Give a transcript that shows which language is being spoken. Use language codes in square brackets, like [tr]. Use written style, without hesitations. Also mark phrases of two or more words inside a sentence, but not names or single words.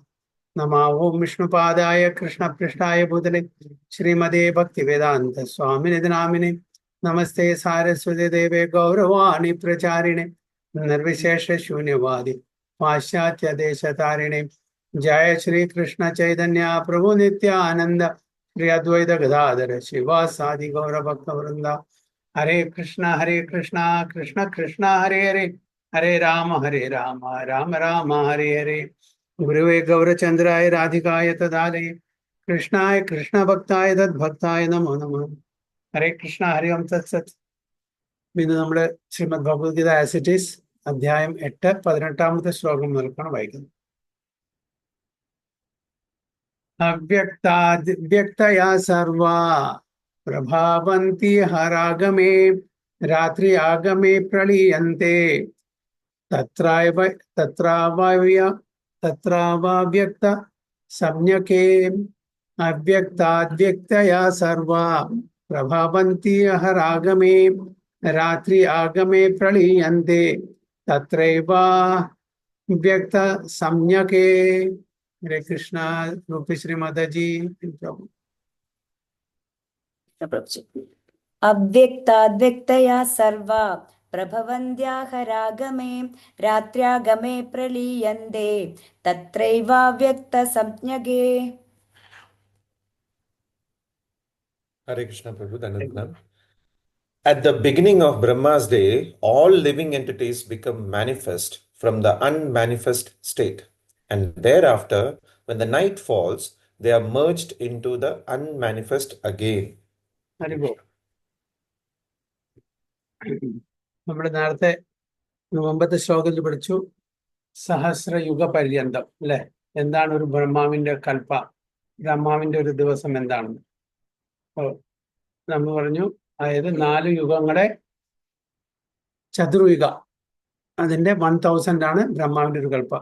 [sa] नमः ओं विष्णुपादाय कृष्णपृष्ठाय भूतले श्रीमते भक्तिवेदान्त स्वामिनिधि नामिने नमस्ते सारस्वती देवे गौरवाणी प्रचारिणे निर्विशेष शून्यवादी पाश्चात्य देश तारिणे जय श्री कृष्ण चैतन्य प्रभु नित्यानंद श्री अद्वैत गदाधर शिवासादि गौर भक्त वृंदा हरे कृष्णा कृष्ण कृष्णा हरे हरे हरे राम राम राम हरे हरे गुरुवे गौरचंद्राय राधिकाय तदालये कृष्णाय कृष्ण भक्ताय तद्भक्ताय नमो नमः। हरे कृष्ण हरि ओम तत्सत्. [ml] ഇന്ന് നമ്മുടെ ശ്രീമദ് ഭഗവത്ഗീത [en] as it is [ml] അധ്യായം 8 18ാമത്തെ ശ്ലോകം മുതൽക്കാണ് വായിക്കുന്നത്. [sa] अव्यक्ताद्व्यक्तया सर्वा प्रभावन्ति हरागमे रात्रि आगमे प्रलीयन्ते तत्राव तत्राव्य तत्राव्यक्त संज्ञके अव्यक्ताद्व्यक्तया सर्वा प्रभावन्ति हरागमे रात्रि आगमे प्रलीयन्ते तत्रैव व्यक्त संज्ञके. हरे कृष्णा. [hi] रूपी श्री माता जी. [sa] अव्यक्ताद्व्यक्तया सर्वा प्रभवन्त्याहरागमे रात्र्यागमे प्रलीयन्ते तत्रैवाव्यक्तसंज्ञके. [en] Hare Krishna Prabhu, Dhananjana. At the beginning of Brahma's day, all living entities become manifest from the unmanifest state. And thereafter, when the night falls, they are merged into the unmanifest again. [ml] നമ്മുടെ നേരത്തെ മുമ്പത്തെ ശ്ലോകത്തിൽ പഠിച്ചു [sa] सहस्रयुग पर्यन्तम् [ml] അല്ലെ, എന്താണ് ഒരു ബ്രഹ്മാവിന്റെ കൽപ്പ, ബ്രഹ്മാവിന്റെ ഒരു ദിവസം എന്താണെന്ന്. അപ്പോൾ നമ്മൾ പറഞ്ഞു, അതായത് 4 യുഗങ്ങളെ ചതുർയുഗ, അതിന്റെ 1000 ആണ് ബ്രഹ്മാവിന്റെ ഒരു കൽപ്പ.